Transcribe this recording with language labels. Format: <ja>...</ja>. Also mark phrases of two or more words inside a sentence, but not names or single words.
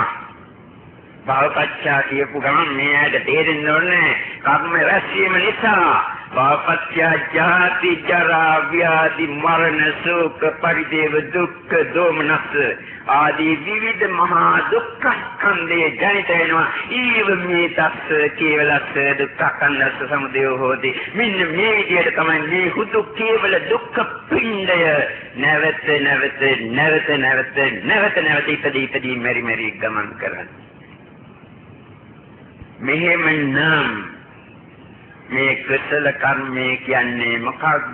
<si>භවපත්‍ය කියපු ගමන් මේ ඇයට තේරෙන්න ඕනේ කර්ම රැස්වීම නිසා භවපත්‍ය ජාති ජරා ව්‍යාධි මරණ ශෝක පරිදේව දුක්ඛ දෝමනස් ආදී විවිධ මහා දුක්ඛ ස්කන්ධේ ජනිත වෙනවා.</si> <pi>ඊව මේ තස්ස කේවලස්ස දුක්ඛ ස්කන්ධස්ස සමුදය හෝති.</pi> <si>මෙන්න මේ විදිහට තමයි මේ හුදු කේවල දුක්ඛ පිණ්ඩය නැවත ඉපදී මෙරි ගමන් කරන්නේ. මෙහෙමනම් මේ කුසල කර්මය කියන්නේ මොකක්ද?</si>